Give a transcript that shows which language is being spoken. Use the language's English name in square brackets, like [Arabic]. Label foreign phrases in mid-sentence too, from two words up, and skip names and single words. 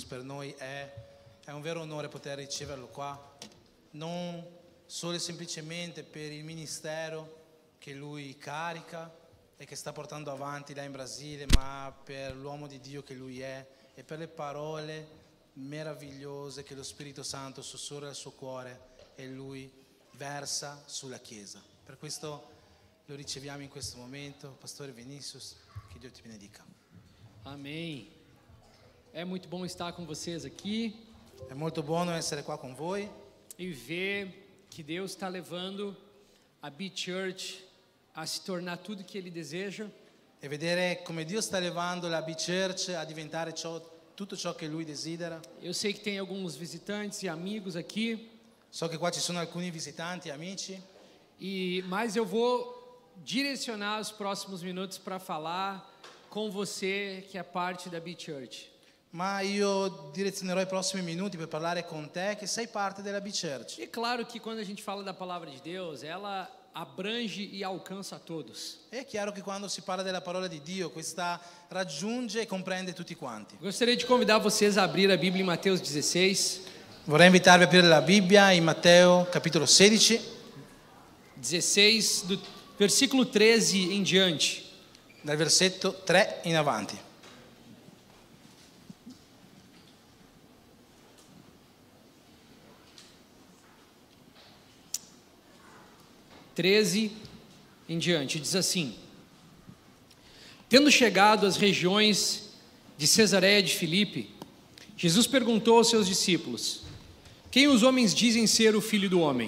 [Italian] Per noi è un vero onore poter riceverlo qua, non solo e semplicemente per il ministero che lui carica e che sta portando avanti là in Brasile, ma per l'uomo di Dio che lui è e per le parole meravigliose che lo Spirito Santo sussurra al suo cuore e lui versa sulla Chiesa. Per questo lo riceviamo in questo momento. Pastore Vinicius, che Dio ti benedica. [Portuguese] Amém. É muito bom estar com vocês aqui [Italian] È molto buono essere qua con voi [Portuguese] e ver que Deus está levando a Be Church a se tornar tudo que Ele deseja. [Italian] e vedere come Dio sta levando la B-Church a diventare tutto ciò che Lui desidera. [Portuguese] Eu sei que tem alguns visitantes e amigos aqui, [Italian] So che qua ci sono alcuni visitanti, amici, [Portuguese] mas eu vou direcionar os próximos minutos para falar com você que é parte da Be Church. [Italian] ma io direzionerò i prossimi minuti per parlare con te che sei parte della B-Church. [Portuguese] E claro que quando a gente fala da palavra de Deus, ela abrange e alcança a todos. [Italian] È chiaro che quando si parla della parola di Dio, questa raggiunge e comprende tutti quanti. [Portuguese] Gostaria de convidar vocês a abrir a Bíblia em Mateus 16. [Italian] Vorrei invitarvi a aprire la Bibbia in Matteo capitolo 16, 16, [Portuguese] do versículo 13 em diante. [Italian] dal versetto 3 in avanti. [Portuguese] Em diante, diz assim: Tendo chegado às regiões de Cesareia de Filipe, Jesus perguntou aos seus discípulos: Quem os homens dizem ser o Filho do Homem?